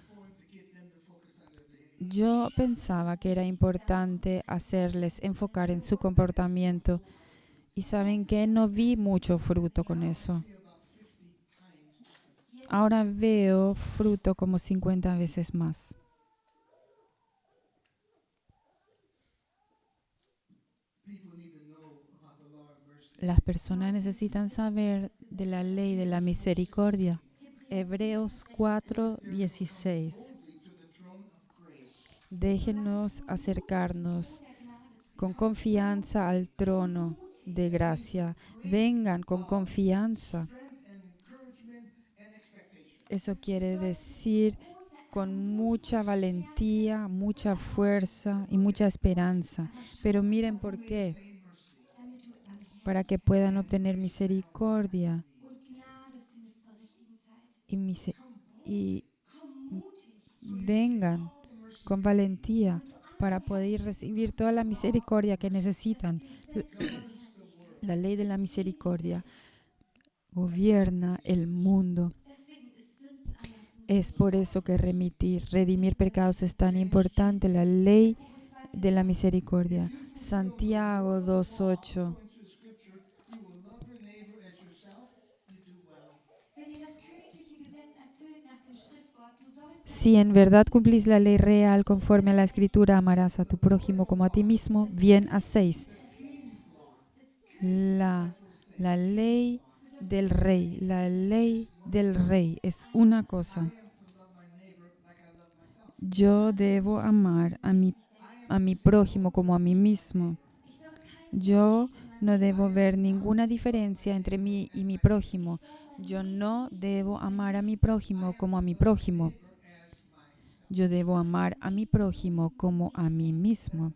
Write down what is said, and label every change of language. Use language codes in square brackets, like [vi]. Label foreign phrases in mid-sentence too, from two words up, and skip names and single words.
[es] Yo pensaba que era importante hacerles enfocar en su comportamiento, y saben que no vi mucho fruto con eso. ahora veo fruto como 50 veces más. [en] People need to know about the law of mercy. [es] Las personas necesitan saber de la ley de la misericordia. Hebreos 4:16. [en] Boldly to the throne of grace. [es] Déjenos acercarnos con confianza al trono de gracia. Vengan con confianza. [en] Strength and encouragement and expectation. [es] Eso quiere decir con mucha valentía, mucha fuerza y mucha esperanza. Pero miren por qué. [en] Obtain mercy. [de] damit du erhältst [es] Para que puedan obtener misericordia [de] und Gnade findest zur richtigen Zeit. [es] y, y [de] Komm mutig. [es] vengan con valentía para poder recibir toda la misericordia que necesitan. La ley de la misericordia gobierna el mundo. [de] Deswegen ist Sündenerlassung [es] Es por eso que redimir pecados es tan importante. La ley de la misericordia. Santiago 2:8. [en] According to the scripture, you will love your neighbor as yourself. You do well. [de] Wenn ihr das königliche Gesetz erfüllt nach dem Schriftwort, du sollst [es] Si en verdad cumplís la ley real conforme a la Escritura, amarás a tu prójimo como a ti mismo, bien hacéis. La ley del rey, la ley del rey es una cosa. [en] I am to love my neighbor like I love myself. [es] Yo debo amar a mi prójimo como a mí mismo. Yo no debo ver ninguna diferencia entre mí y mi prójimo. Yo no debo amar a mi prójimo como a mi prójimo. Yo debo amar a mi prójimo como a mí mismo.